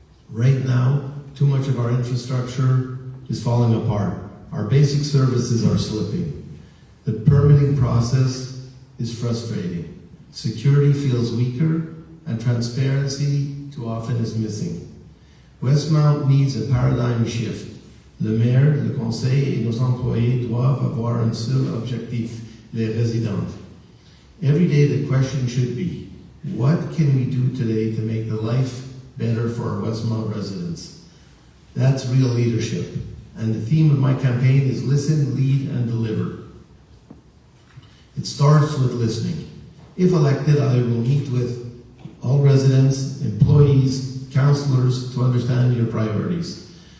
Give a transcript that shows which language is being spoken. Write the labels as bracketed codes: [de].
[en] Right now, too much of our infrastructure is falling apart. Our basic services are slipping. The permitting process is frustrating. Security feels weaker, and transparency too often is missing. Westmount needs a paradigm shift. [fr] Le maire, le conseil et nos employés doivent avoir un seul objectif, les résidents. [en] Every day the question should be, what can we do today to make the life better for our Westmount residents? That's real leadership. And the theme of my campaign is listen, lead, and deliver. It starts with listening. If elected, I will meet with all residents, employees, councillors to understand your priorities.